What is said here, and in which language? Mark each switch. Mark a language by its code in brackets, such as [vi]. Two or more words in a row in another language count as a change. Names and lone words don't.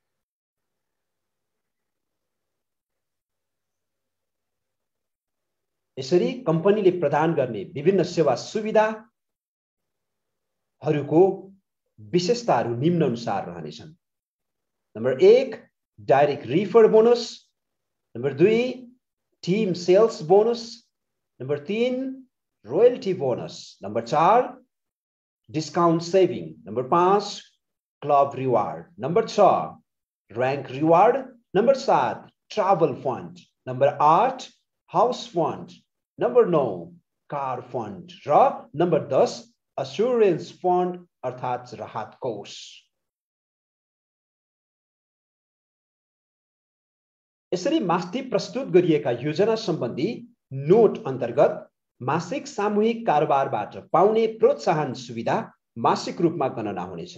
[ne] यसरी कम्पनीले प्रदान गर्ने विभिन्न सेवा सुविधाहरूको विशेषताहरू निम्न अनुसार रहनेछन्। नम्बर 1 [en] direct refer bonus, [ne] नम्बर 2 [en] team sales bonus, [ne] नम्बर 3 [en] royalty bonus, [ne] नम्बर 4 [en] discount saving, [ne] नंबर 5 [en] club reward, [ne] नंबर 6 [en] rank reward, [ne] नंबर 7 [en] travel fund, [ne] नंबर 8 [en] house fund, [ne] नंबर 9 [en] car fund [ne] र नंबर 10 [en] assurance fund [ne] अर्थात राहत कोष। यसरी माथि प्रस्तुत गरिएका योजना सम्बन्धी नोट अन्तर्गत मासिक सामूहिक कारोबारबाट पाउने प्रोत्साहन सुविधा मासिक रूपमा गणना हुनेछ।